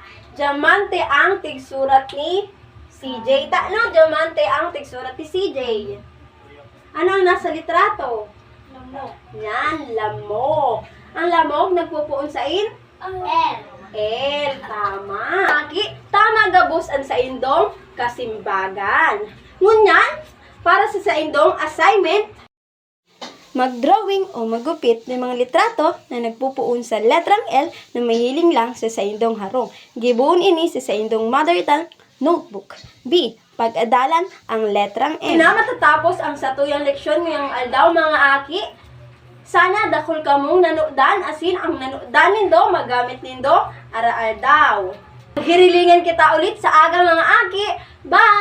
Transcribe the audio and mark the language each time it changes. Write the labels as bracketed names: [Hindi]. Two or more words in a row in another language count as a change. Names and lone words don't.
[Bikol] Diamante ang tigsurat ni CJ. No, diamante ang tigsurat ni CJ. Ano ang nasa litrato? Lamok. Yan, lamok. Ang lamok nagpupuon sa in? L. L, tama. Tama gabos ang sa indong kasimbagan. Ngunyan, para sa indong assignment, mag-drawing o magupit ng mga litrato na nagpupuon sa letrang L na mahiling lang sa indong harong. Gibuon ini sa indong [English] mother tongue notebook. [Bikol] B. Pag-adalan ang letrang N. Na matatapos ang satuyang leksyon ngayong aldaw mga aki. Sana dakol kamong nanudan asin ang nanudan nindo magamit nindo ara aldaw. Hirilingan kita ulit sa aga mga aki.